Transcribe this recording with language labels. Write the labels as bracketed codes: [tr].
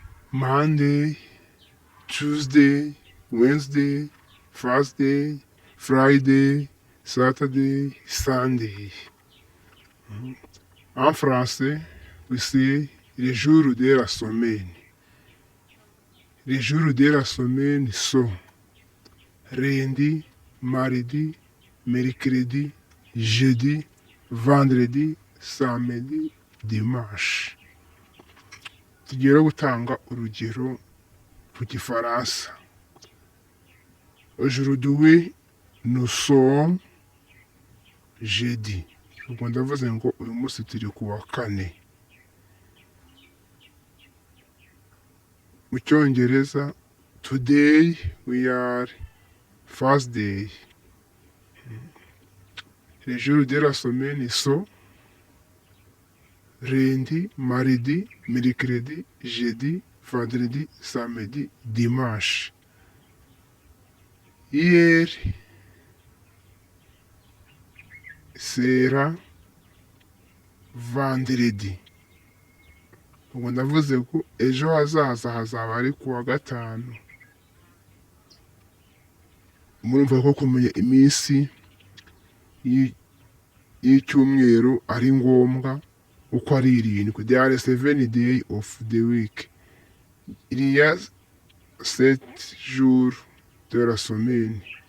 [en] Monday, Tuesday, Wednesday, Thursday, Friday, Saturday, Sunday. [fr] En français, [en] we say [fr] les jours de la semaine. Les jours de la semaine sont lundi, mardi, mercredi, jeudi, vendredi, samedi, dimanche. [rw] Tugiye gutanga urugero mu gifaransa. [fr] Aujourd'hui, nous sommes jeudi. [rw] Ubwo ndavuze ngo uyu munsi turi ku wa kane. Mu cyongereza, [en] today we are Thursday. [fr] Les jours de la semaine sont lundi, mardi, mercredi, jeudi, vendredi, samedi, dimanche. Hier sera vendredi. [rw] Ubwo ndavuze ko ejo hazaza hazaba ari ku wa gatanu. Murumva ko kumenya iminsi y'icyumweru ari ngombwa uko ari 7. [en] There are 7 days of the week. [fr] Il y a 7 jours de la semaine.